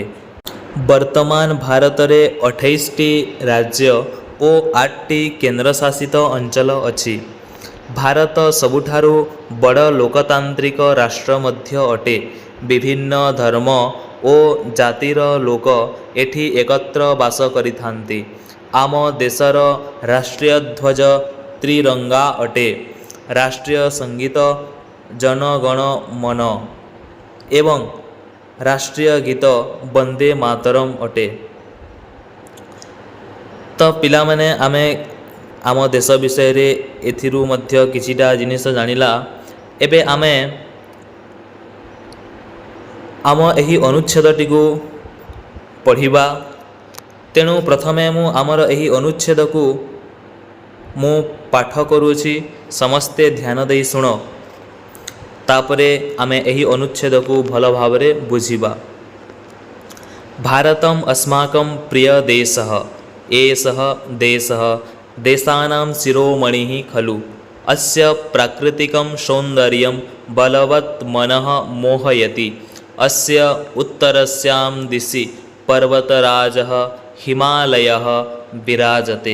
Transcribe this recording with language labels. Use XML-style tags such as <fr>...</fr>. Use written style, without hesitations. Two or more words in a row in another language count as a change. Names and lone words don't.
<or>ବର୍ତ୍ତମାନ ଭାରତ ରେ 28 ଟି ରାଜ୍ୟ ଔର 8 ଟି କେନ୍ଦ୍ରଶାସିତ ଅଞ୍ଚଳ ଅଛି। ଭାରତ ସବୁଠାରୁ ବଡ଼ ଲୋକତାନ୍ତ୍ରିକ ରାଷ୍ଟ୍ର ମଧ୍ୟ ଅଟେ। ବିଭିନ୍ନ ଧର୍ମ ଔର ଜାତିର ଲୋକ ଏଠି ଏକତ୍ର ବାସ କରିଥାନ୍ତି। ଆମ ଦେଶର ରାଷ୍ଟ୍ରୀୟ ଧ୍ୱଜ ତ୍ରିରଙ୍ଗା ଅଟେ। ରାଷ୍ଟ୍ରୀୟ ସଙ୍ଗୀତ ଜନ ଗଣ ମନ ଏବଂ ରାଷ୍ଟ୍ରୀୟ ଗୀତ ବନ୍ଦେ ମାତରମ ଅଟେ। ତ ପିଲା ମାନେ ଆମେ ଆମ ଦେଶ ବିଷୟ ରେ ଏଥିରୁ ମଧ୍ୟ କିଛିଟା ଜିନିଷ ଜାଣିଲା। ଏବେ ଆମେ ଆମ ଏହି ଅନୁଚ୍ଛେଦଟି କୁ ପଢ଼ିବା। ତେଣୁ ପ୍ରଥମେ ମୁଁ ଆମର ଏହି ଅନୁଚ୍ଛେଦ କୁ ମୁଁ ପାଠ କରୁଛି। ସମସ୍ତେ ଧ୍ୟାନ ଦେଇ ଶୁଣ। ତାପରେ ଆମେ ଏହି ଅନୁଚ୍ଛେଦ କୁ ଭଲ ଭାବରେ ବୁଝିବା।</or> <sa>भारतम अस्माकं प्रिय देशः एषः देशः देशानां शिरोमणिः खलु। अस्य प्राकृतिकं सौन्दर्यं बलवत् मनः मोहयति। अस्य उत्तरस्यां दिशि पर्वतराजः हिमालयः विराजते।</sa>